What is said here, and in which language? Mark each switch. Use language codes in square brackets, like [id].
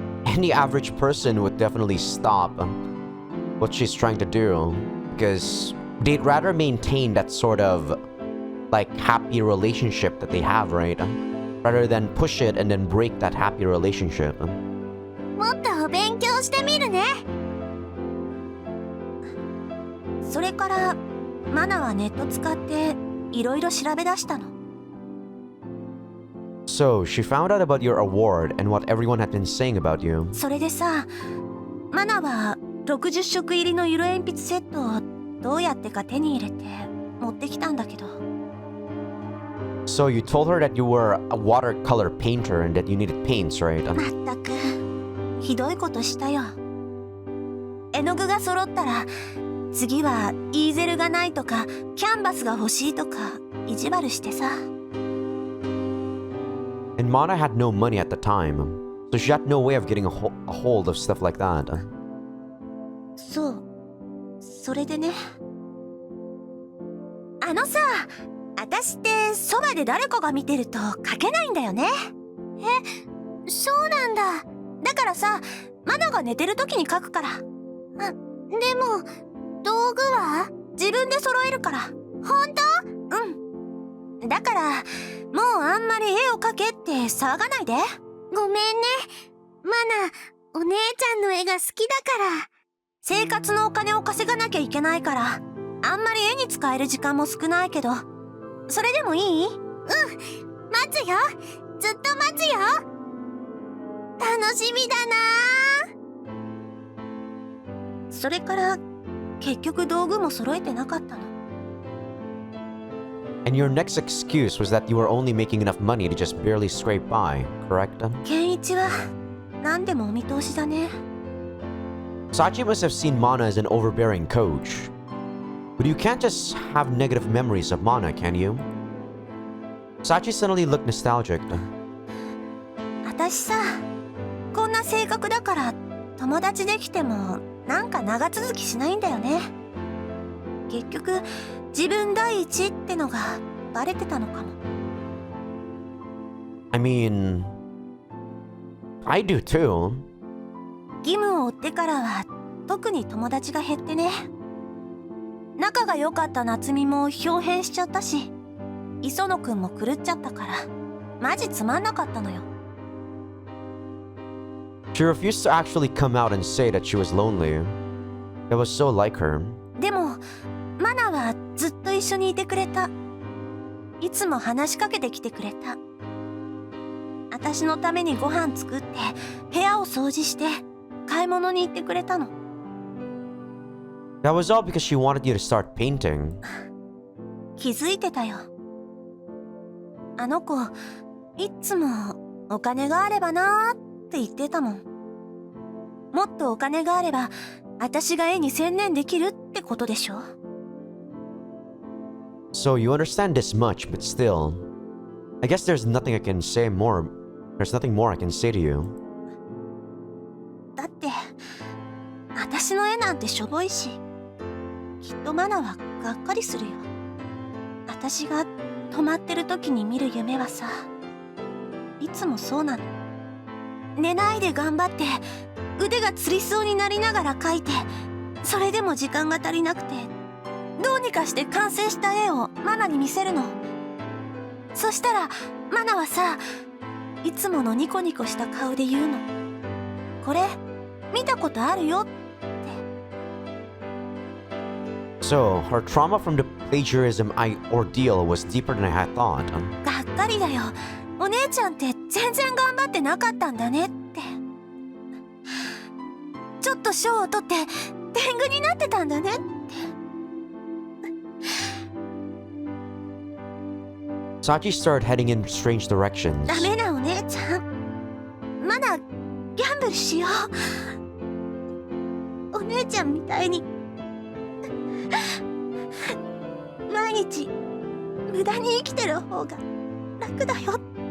[en] Any average person would definitely stop what she's trying to do because they'd rather maintain that sort of happy relationship that they have, right? Rather than push it and then break that happy relationship. [ja] もっと勉強してみるね。それからマナはネット使っていろいろ調べ出したの。 [en] So, she found out about your award and what everyone had been saying about you. [ja] それでさ、マナは60色入りの色鉛筆セットをどうやってか手に入れて持ってきたんだけど。 [en] So, you told her that you were a watercolor painter and that you needed paints, right? [ja] まったく、ひどいことしたよ。絵の具が揃ったら、次はイーゼルがないとかキャンバスが欲しいとか意地悪してさ。 [en] And Mana had no money at the time, so she had no way of getting a hold of stuff like that. [ja] そう、それでね。さ、私ってそばで誰かが見てると描けないんだよね。そうなんだ。だからさ、マナが寝てる時に描くから。でも道具は自分で揃えるから。本当？うん。だからもうあんまり絵を描けって騒がないで。ごめんね。マナ、お姉ちゃんの絵が好きだから。生活のお金を稼がなきゃいけないから、あんまり絵に使える時間も少ないけど、それでもいい？うん。待つよ。ずっと待つよ。楽しみだな。それから結局道具も揃えてなかったの。 [en] And your next excuse was that you were only making enough money to just barely scrape by, correct? [ja] ケンイチは何でもお見通しだね。 [en] Sachi must have seen Mana as an overbearing coach. But you can't just have negative memories of Mana, can you? Sachi suddenly looked nostalgic. [ja] 私さ、こんな性格だから友達できてもなんか長続きしないんだよね。結局自分第一ってのがバレてたのかも。 [en] I mean, I do too. [ja] 義務を負ってからは特に友達が減ってね。仲が良かった夏美も豹変しちゃったし、磯野くんも狂っちゃったからマジつまんなかったのよ。 [en] She refused to actually come out and say that she was lonely. It was so like her. [ja] でもマナはずっと一緒にいてくれた。いつも話しかけてきてくれた。私のためにご飯作って部屋を掃除して買い物に行ってくれたの。 [en] That was all because she wanted you to start painting. [ja] 気づいてたよ。あの子いつもお金があればなーって言ってたもん。もっとお金があれば私が絵に専念できるってことでしょ。 [en] So you understand this much, but still, I guess there's nothing I can say more. There's nothing more I can say to you. [ja] だって私の絵なんてしょぼいし、きっとマナはがっかりするよ。私が止まってる時に見る夢はさ、いつもそうなの。寝ないで頑張って腕がつりそうになりながら描いて、それでも時間が足りなくてどうにかして完成した絵をマナに見せるの。そしたらマナはさ、いつものニコニコした顔で言うの。これ見たことあるよって。 [en] So her trauma from the plagiarism ordeal was deeper than I had thought. [ja] がっかりだよ。お姉ちゃんって全然頑張ってなかったんだねって。ちょっと賞を取って天狗になってたんだねって。 [en] Sachi started heading in strange directions. [ja] ダメなお姉ちゃん。まだギャンブルしよう。お姉ちゃんみたいに毎日無駄に生きてる方が楽だよって。